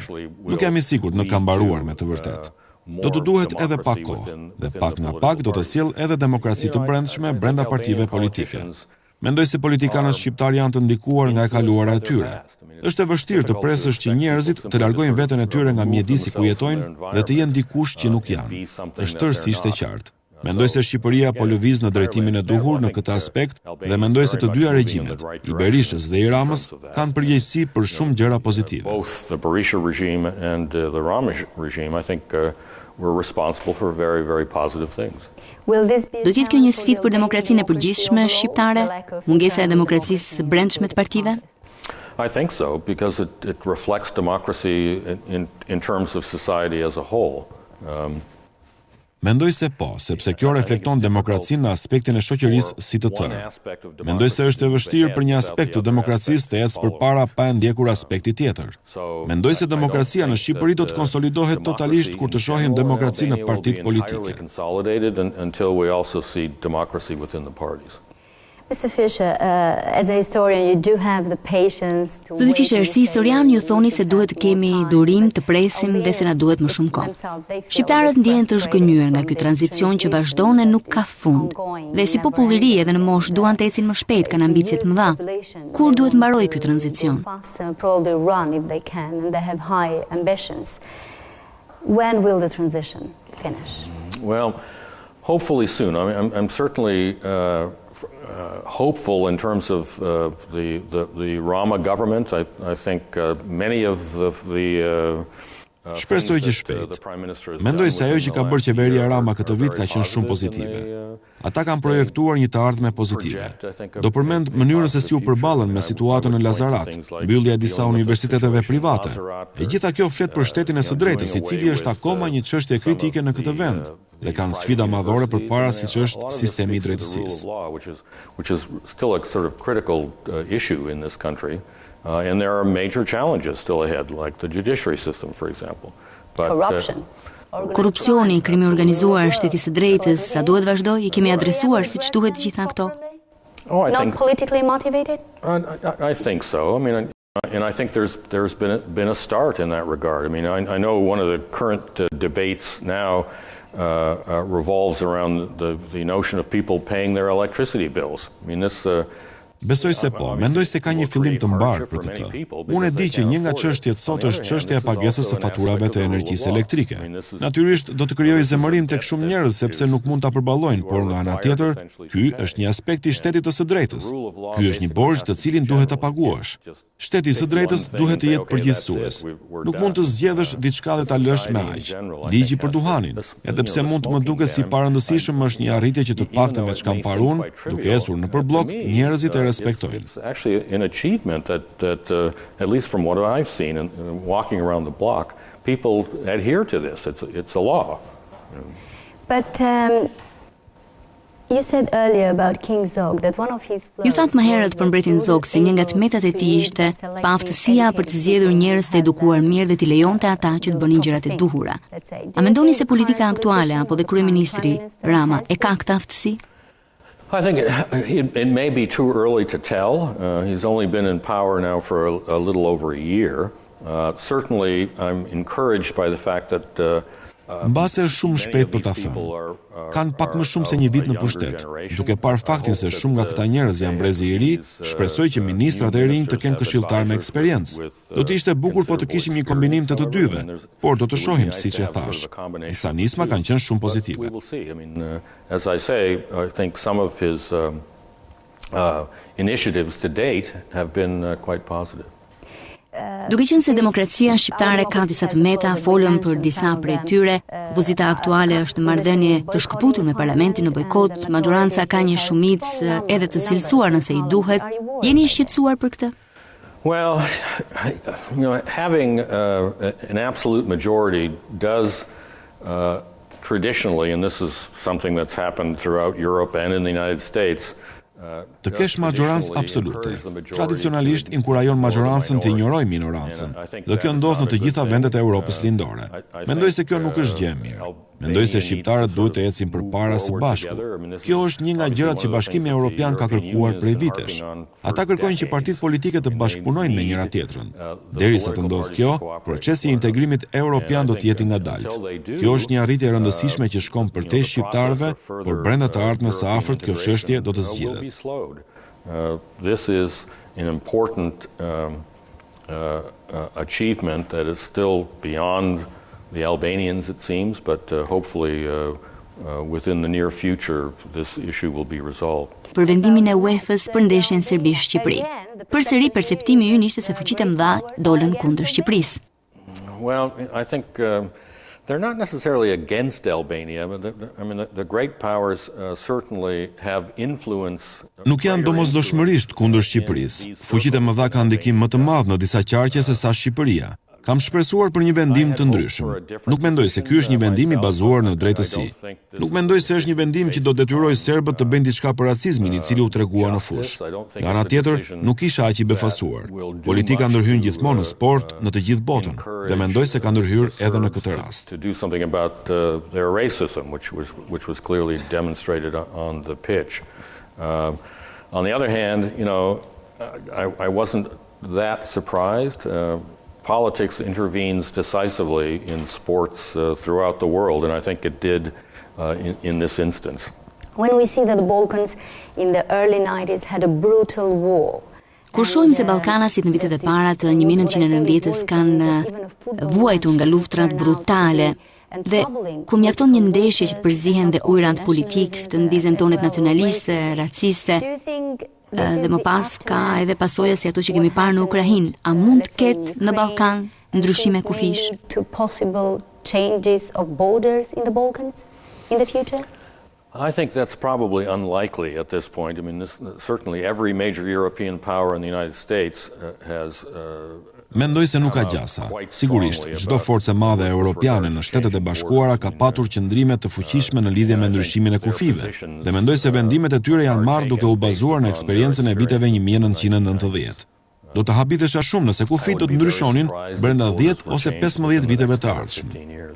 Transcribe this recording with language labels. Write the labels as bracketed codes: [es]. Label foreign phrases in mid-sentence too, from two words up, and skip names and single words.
[sq] Nuk jam I sigurt në ka mbaruar me të vërtetë. Do të duhet edhe pak kohë, dhe pak nga pak do të sjell edhe demokraci të brendshme brenda partive politike. Mendoj se politikanët shqiptar janë të ndikuar nga e kaluara e tyre. Është e vështirë të presësh që njerëzit të largojnë veten e tyre nga mjedisi ku jetojnë dhe të jenë dikush që nuk janë. Është tërësisht e qartë. Mendoj se Shqipëria po lëviz në drejtimin e duhur në këtë aspekt dhe mendoj se të dyja regjimet, i Berishës dhe i Ramës, kanë përgjegjësi për shumë gjëra pozitive. [en] Both the Berisha regime and the Rama regime, I think, were responsible for very, very positive things. [sq] Do t'jetë kjo një sfidë për demokracinë e përgjithshme shqiptare, mungesa e demokracisë së brendshme të partive? [en] I think so, because it reflects democracy in terms of society as a whole. [sq] Mendoj se po, sepse kjo reflekton demokracinë në aspektin e shoqërisë si të tërë. Mendoj se është e vështirë për një aspekt të demokracisë të ecë përpara pa e ndjekur aspekti tjetër. Mendoj se demokracia në Shqipëri do të konsolidohet totalisht kur të shohim demokracinë në partitë politike. [en] Mr. Fischer, as a historian, you do have the patience to [sq] Zoti Fischer, si historian ju thoni se duhet të kemi durim, të presim dhe se na duhet më shumë kohë. Shqiptarët ndjehen të zhgënjur nga ky tranzicion që vazhdon e nuk ka fund. Dhe si popull i ri edhe në moshë duan të ecin më shpejt, kanë ambicie të mëdha. Kur duhet mbarojë ky tranzicion? [en] When will the transition finish? Well, hopefully soon. I mean, I'm certainly hopeful in terms of the Rama government. I think many of the [sq] Shpresoj që shpejt. Mendoj se ajo që ka bërë qeveria Rama këtë vit ka qenë shumë pozitive. Ata kanë projektuar një të ardhme pozitive. Do përmend mënyrën se si u përballen me situatën në Lazarat, mbyllja e disa universiteteve private. E gjitha kjo flet për shtetin e së drejtës, i cili është akoma një çështje kritike në këtë vend dhe kanë sfida madhore përpara, siç është sistemi i drejtësisë. [en] Which is still a sort of critical issue in this country. And there are major challenges still ahead, like the judiciary system, for example. But, corruption. [sq] Korrupsioni, krimi organizuar, shteti së drejtës, sa duhet vazhdoj, i kemi adresuar siç duhet gjitha këto? [en] Not politically motivated? I think so. I mean, and I think there's been a start in that regard. I mean, I know one of the current debates now revolves around the notion of people paying their electricity bills. I mean, this [sq] Besoj se po, mendoj se ka një fillim të mbarë për këtë. Unë e di që një nga çështjet sot është çështja e pagesës së faturave të energjisë elektrike. Natyrisht do të krijojë zemërim tek shumë njerëz sepse nuk mund ta përballojnë, por nga ana tjetër, ky është një aspekt i shtetit të së drejtës. Ky është një borxh të cilin duhet ta paguash. Shteti i së drejtës duhet të jetë përgjithësues. Nuk mund të zgjedhësh diçka dhe ta lësh me aq. Ligji për duhanin, edhe pse mund të më duket si parëndësishëm, është një arritje që të paktën me çka kam parë unë, duke ecur nëpër blok, njerëzit e respektojnë. [en] It's actually an achievement that at least from what I've seen and walking around the block, people adhere to this. It's a law. But you said earlier about King Zog that one of his [sq] Ju thatë më herët për mbretin Zog se një nga tmetat e tij ishte pa aftësia për të zgjedhur njerëz të edukuar mirë dhe t'i lejonte ata që të bënin gjërat e duhura. A mendoni se politika aktuale apo dhe kryeministri Rama e ka këtë aftësi? [en] I think it may be too early to tell. He's only been in power now for a little over a year. Certainly, I'm encouraged by the fact that [sq] Mbase është shumë shpejt për ta thënë. Kanë pak më shumë se një vit në pushtet. Duke parë faktin se shumë nga këta njerëz janë brezi i ri, shpresoj që ministrat e rinj të kenë këshilltar me eksperiencë. Do të ishte bukur po të kishim një kombinim të të dyve, por do të shohim siç e thash. Disa nisma kanë qenë shumë pozitive. [en] As I say, I think some of his initiatives to date have been quite positive. [sq] Duke qenë se demokracia shqiptare ka disa të meta, folëm për disa prej tyre, opozita aktuale është marrëdhënie të shkëputur me parlamentin në bojkot, majoranca ka një shumicë edhe të cilësuar nëse i duhet. Jeni i shqetësuar për këtë? [en] Well, having an absolute majority does traditionally, and this is something that's happened throughout Europe and in the United States, [sq] Të kesh majorancë absolute. Tradicionalisht inkurajon majorancën të injorojë minorancën, dhe kjo ndodh në të gjitha vendet e Europës lindore. Mendoj se kjo nuk është gjë e mirë. Mendoj se shqiptarët duhet të ecin përpara së bashku. Kjo është një nga gjërat që Bashkimi Evropian ka kërkuar prej vitesh. Ata kërkojnë që partitë politike të bashkëpunojnë me njëra tjetrën. Derisa të ndodhë kjo, procesi i integrimit evropian do të jetë i ngadalt. Kjo është një arritje e rëndësishme që shkon përtej shqiptarëve, por brenda të ardhmes së afërt kjo çështje do të zgjidhet. [en] This is an important achievement that is still beyond the Albanians, it seems, but hopefully within the near future this issue will be resolved. [sq] Për vendimin e UEFA-s për ndeshjen Serbi-Shqipëri. Përsëri perceptimi ynë ishte se fuqitë e mëdha dolën kundër Shqipërisë. [en] Well, I think they're not necessarily against Albania, but the great powers certainly have influence. [sq] Nuk janë domosdoshmërisht kundër Shqipërisë. Fuqitë e mëdha kanë ndikim më të madh në disa qarqe se sa Shqipëria. Kam shpresuar për një vendim të ndryshëm. Nuk mendoj se ky është një vendim I bazuar në drejtësi. Nuk mendoj se është një vendim që do detyrojë serbët të bëjnë diçka për racizmin I cili u tregua në fushë. Nga ana tjetër, nuk isha aq I befasuar. Politika ndërhyn gjithmonë në sport në të gjithë botën dhe mendoj se ka ndërhyrë edhe në këtë rast. [en] To do something about their racism, which was clearly demonstrated on the pitch. On the other hand, I wasn't that surprised. Politics intervenes decisively in sports throughout the world, and I think it did in this instance. When we see that the Balkans in the early 90s had a brutal war. [sq] Kur shohim se Ballkanasit në vitet e para të 1990-s kanë vuajtur nga luftrat brutale dhe kur mjafton një ndeshje që të përzihen dhe ujërat politik, të ndizen tonet nacionaliste, raciste, dhe më pas ka edhe pasoja si ato që kemi parë në Ukrainë. A mund të ketë në Ballkan ndryshime kufish? [en] To possible changes of borders in the Balkans in the future? I think that's probably unlikely at this point. I mean, certainly every major European power in the United States has [sq] Mendoj se nuk ka gjasa. Sigurisht, çdo forcë e madhe europiane në Shtetet e Bashkuara ka patur qëndrime të fuqishme në lidhje me ndryshimin e kufive, dhe mendoj se vendimet e tyre janë marrë duke u bazuar në eksperiencën e viteve 1990. Do të habitesha shumë nëse kufit do të ndryshonin brenda 10 ose 15 viteve të ardhshme.